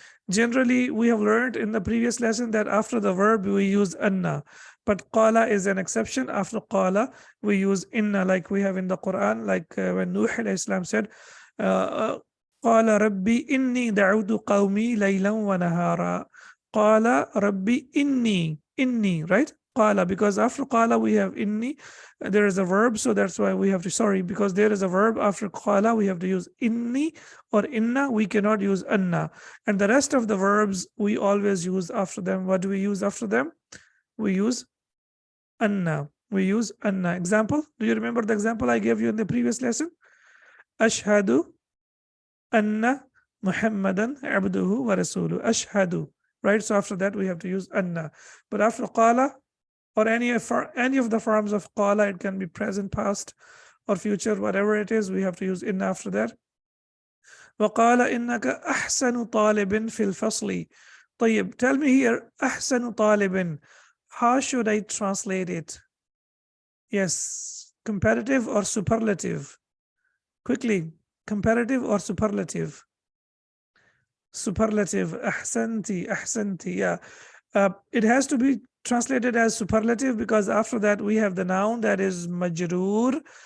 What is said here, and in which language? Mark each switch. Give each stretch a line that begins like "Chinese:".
English: Generally, we have learned in the previous lesson that after the verb we use anna, but qala is an exception. After qala, we use inna, like we have in the Quran, like when Nuh alayhi salam said,
Arabic: قال ربي إني دعوت قومي ليلا ونهارا. قال ربي إني, right?
English: Qala, because after qala we have inni, there is a verb, so that's why we have to, sorry, because there is a verb after qala, we have to use inni or inna, we cannot use anna. And the rest of the verbs we always use after them. What do we use after them? We use anna. We use anna. Example, do you remember the example I gave you in the previous lesson?
Arabic: Ashhadu anna Muhammadan abduhu wa rasuluhu.
English: Ashhadu, right? So after that we have to use anna. But after qala or any of the forms of qala, it can be present, past, or future, whatever it is, we have to use inna after that.
Arabic: وقال إنك أحسن طالب في الفصل.
English: طيب, tell me here,
Arabic: أحسن طالب,
English: how should I translate it? Yes, comparative or superlative? Quickly, comparative or superlative? Superlative. أحسنتي, yeah. It has to be translated as superlative because after that we have the noun that is majroor.